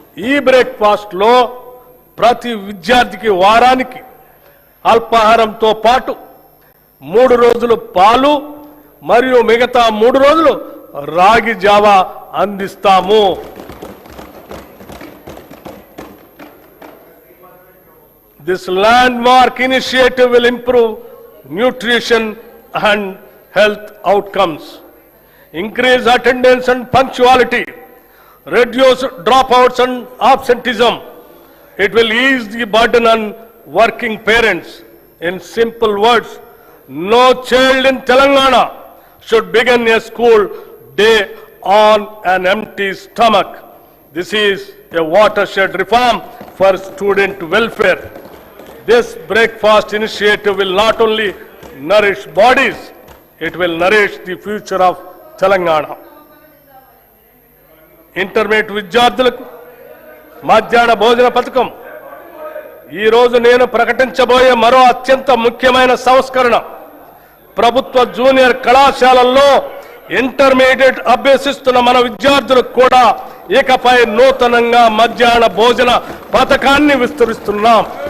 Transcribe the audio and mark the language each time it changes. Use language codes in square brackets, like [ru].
[te] ఈ బ్రేక్ఫాస్ట్ లో ప్రతి విద్యార్థికి వారానికి అల్పాహారంతో పాటు 3 రోజులు పాలు మరియు మిగతా 3 రోజులు రాగి జావా అందిస్తాము. [en] This landmark initiative will improve nutrition and health outcomes, increase attendance and punctuality, reduce dropouts and absenteeism. It will ease the burden on working parents. In simple words, no child in Telangana should begin a school day on an empty stomach. This is a watershed reform for student welfare. This breakfast initiative will not only nourish bodies It will nourish the future of Telangana. [te] Intermediate విద్యార్థులకు మధ్యాహ్న భోజన పథకం ఈ రోజు నేను ప్రకటించబోయే మరో అత్యంత ముఖ్యమైన సంస్కరణ. ప్రభుత్వ జూనియర్ కళాశాలల్లో ఇంటర్మీడియట్ అభ్యసిస్తున్న మన విద్యార్థులకు కూడా ఇకపై నూతనంగా మధ్యాహ్న భోజన పథకాన్ని విస్తరిస్తున్నాం.